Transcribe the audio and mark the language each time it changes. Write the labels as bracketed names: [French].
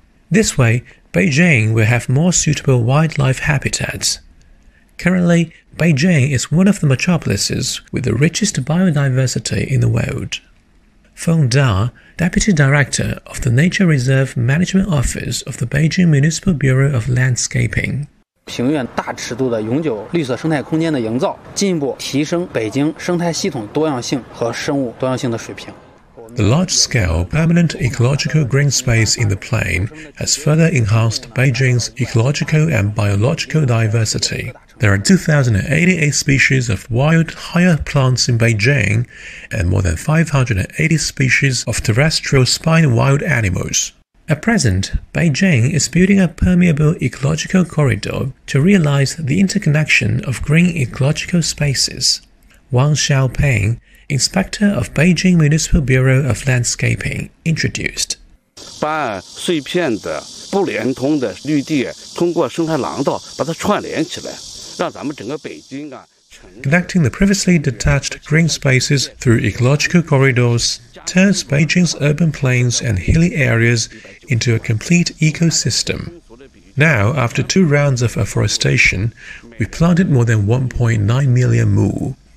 [English] This way, Beijing will have more suitable wildlife habitats. Currently, Beijing is one of the metropolises with the richest biodiversity in the world. Feng Da, Deputy Director of the Nature Reserve Management Office of the Beijing Municipal Bureau of Landscaping. [Chinese] 平原大尺度的永久绿色生态空间的营造，进一步提升北京生态系统多样性和生物多样性的水平。 [English] The large-scale permanent ecological green space in the plain has further enhanced Beijing's ecological and biological diversity. There are 2,088 species of wild higher plants in Beijing and more than 580 species of terrestrial spine wild animals. At present, Beijing is building a permeable ecological corridor to realize the interconnection of green ecological spaces. Wang Xiaoping, Inspector of Beijing Municipal Bureau of Landscaping, introduced. [Chinese] 把碎片的不连通的绿地通过生态廊道把它串联起来，让咱们整个北京啊。 [English] Connecting the previously detached green spaces through ecological corridors turns Beijing's urban plains and hilly areas into a complete ecosystem. Now, after two rounds of afforestation, we've planted more than 1.9 million mu.